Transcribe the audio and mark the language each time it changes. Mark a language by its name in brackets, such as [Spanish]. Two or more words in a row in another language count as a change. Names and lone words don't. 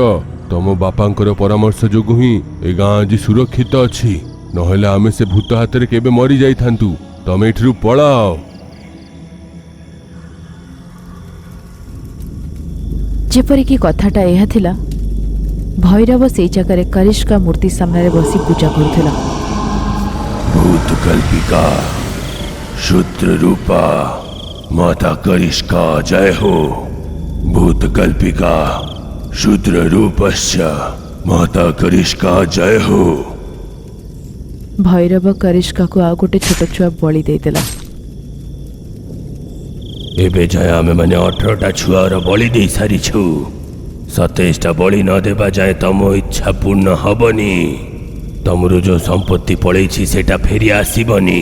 [Odia] ତମ ବାପାଙ୍କର ପରାମର୍ଶ ଯୋଗୁଁ ହିଁ ଏ ଗାଁ ଆଜି ସୁରକ୍ଷିତ ଅଛି, ନହେଲେ ଆମେ ସେ ଭୂତ ହାତରେ କେବେ ମରି ଯାଇଥାନ୍ତୁ। ତମେ ଏଠାରୁ ପଳାଅ। ଯେପରିକି କଥାଟା ଏହା ଥିଲା, ଭୈରବ ସେଇ ଜାଗାରେ କରିଷ୍କା ମୂର୍ତ୍ତି ସାମ୍ନାରେ ବସି ପୂଜା କରୁଥିଲା। [Sanskrit] भूत कल्पिका शुद्र रूपा माता करिष्का जय हो। भूत कल्पिका शुद्र रूपस्य माता करिष्का जय हो। [Odia] ଭୈରବ କରିଷ୍କାକୁ ଆଉ ଗୋଟେ ଛୋଟ ଛୁଆ ବଳି ଦେଇଦେଲା। ଏବେ ଯାଏ ଆମେ ମାନେ 18ଟା ଛୁଆର ବଳି ଦେଇ ସାରିଛୁ। 27ଟା ବଳି ନ ଦେବା ଯାଏ ତମ ଇଚ୍ଛା ପୂର୍ଣ୍ଣ ହବନି। ତମର ଯୋଉ ସମ୍ପତ୍ତି ପଳେଇଛି ସେଟା ଫେରି ଆସିବନି।